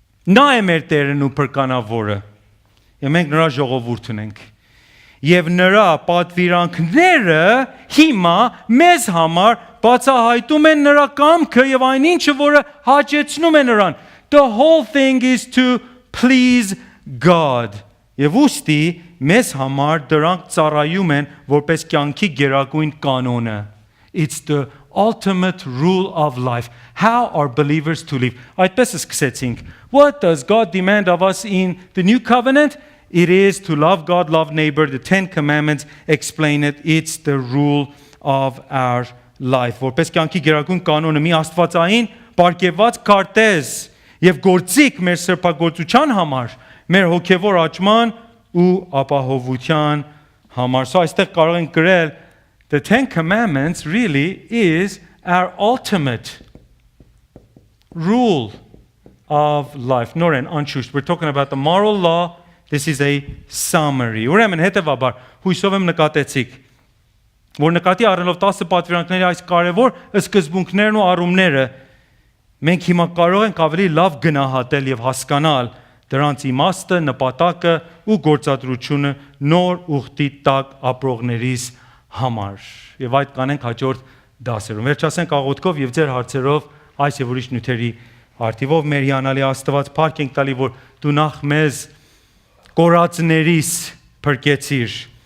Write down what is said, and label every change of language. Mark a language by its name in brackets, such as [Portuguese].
[Armenian] Նա է մեր Տերն ու փրկանավորը, եւ մենք նրա ժողովուրդն ենք։ Եվ նրա պատվիրանքները հիմա մեզ համար բացահայտում են նրա կամքը եւ այնինչը, որը հաճեցնում է նրան։ [English] The whole thing is to please God. [Armenian] Եվ ուստի մեզ համար դրանք ծառայում են որպես կյանքի գերագույն կանոնը. [English] It's the ultimate rule of life. How are believers to live? [Armenian] Այդպես սկսեցինք. [English] What does God demand of us in the new covenant? It is to love God, love neighbor. The 10 commandments explain it. It's the rule of our life. [Armenian] Որպես կյանքի գերագույն կանոնը մի աստվածային պարգևված քարտեզ եւ գործիք մեր սրբագործության համար, մեր հոգեվոր աճման ու ապահովության համար. [English] So [Armenian] այստեղ կարող ենք գրել [English] the 10 commandments really is our ultimate rule of life. [Armenian] Նորեն անշուշտ, [English] we're talking about the moral law. This is a summary. [Armenian] Ուրեմն հետևաբար հույսով եմ նկատեցիք, որ նկատի առնելով 10 պատվիրանքների այս կարևոր սկզբունքներն ու առումները մենք հիմա կարող ենք ավելի լավ գնահատել եւ հասկանալ դրանց իմաստը, նպատակը ու գործադրությունը նոր ուխտի տակ ապրողներիս համար։ Եվ այդ կանենք հաջորդ դասերում։ Վերջացնենք աղոթքով եւ ձեր հարցերով այս եւ ուրիշ նյութերի արդիվով մեր հիանալի Աստված փառք ենք տալի, որ դու նախ մեզ կորածներիս փրկեցիր,